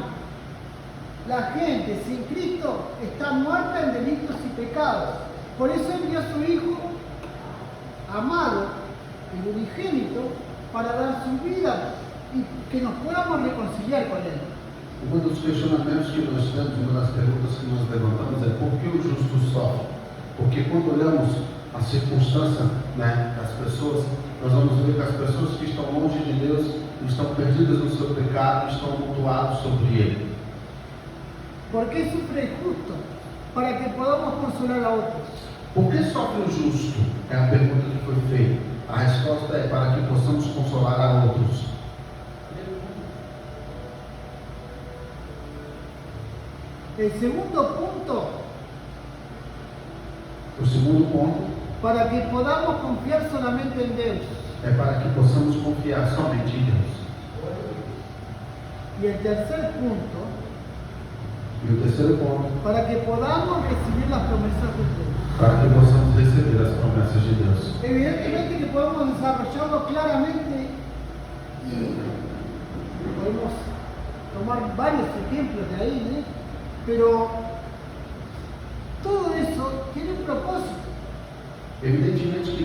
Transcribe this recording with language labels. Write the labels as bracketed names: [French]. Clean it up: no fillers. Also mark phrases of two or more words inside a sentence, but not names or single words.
[Spanish] La gente sin Cristo está muerta en delitos y pecados. Por eso envió a su Hijo amado, el unigénito, para dar su vida y que nos podamos reconciliar con Él. [Portuguese] Um dos questionamentos que nós temos, uma das perguntas que nós levantamos é por que o justo sofre? Porque quando olhamos a circunstância, né, das pessoas, nós vamos ver que as pessoas que estão longe de Deus estão perdidas no seu pecado, estão amontoadas sobre Ele. [Spanish] ¿Por qué sufre el justo? Para que podamos consolar a otros. [Portuguese] Por que sofre o justo? É a pergunta que foi feita. A resposta é para que possamos consolar a outros. [Spanish] El segundo punto, [Portuguese] O segundo ponto [Spanish] para que podamos confiar solamente en Dios. [Portuguese] é para que possamos confiar somente em Deus. [Spanish] Y el tercer punto, [Portuguese] E o terceiro ponto, [Spanish] para que podamos recibir las promesas de Dios. [Portuguese] para que possamos receber as promessas de Deus. [Spanish] Evidentemente que podemos desarrollarlo claramente y podemos tomar varios ejemplos de ahí, ¿eh? Pero todo eso tiene un propósito. Evidentemente que